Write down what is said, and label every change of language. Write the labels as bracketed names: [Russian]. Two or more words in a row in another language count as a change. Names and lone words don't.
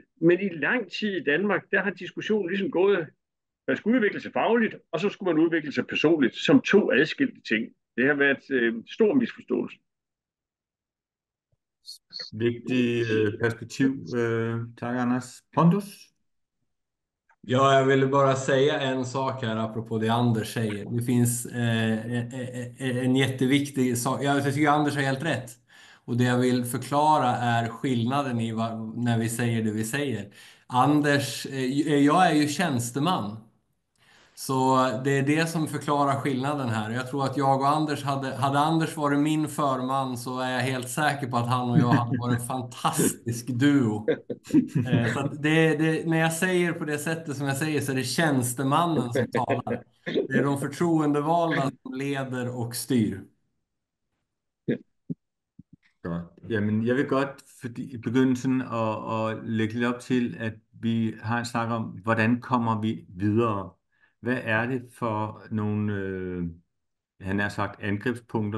[Danish] Men i lang tid i Danmark, der har diskussionen ligesom gået, man skulle udvikle sig fagligt, og så skulle man udvikle sig personligt, som 2 adskilte ting. Det har været stor misforståelse. Vigtig perspektiv. Tak, Anders. Pontus? [Swedish] Ja, jag ville bara säga en sak här apropå det Anders säger. Det finns en jätteviktig sak. Jag tycker Anders har helt rätt. Och det jag vill förklara är skillnaden i när vi säger det vi säger. Anders, jag är ju tjänsteman. Så det är det som förklarar skillnaden här. Jag tror att jag och Anders hade Anders varit min förman, så är jag helt säker på att han och jag hade varit en fantastisk duo. Så att när jag säger på det sättet som jag säger, så är det tjänstemannen som talar. Det är de förtroendevalda som leder och styr. [Danish] Godt. Jamen, jeg vil godt begynde sådan at lægge lidt op til, at vi har en snak om, hvordan kommer vi videre? Hvad er det for nogle, han har sagt, angrebspunkter?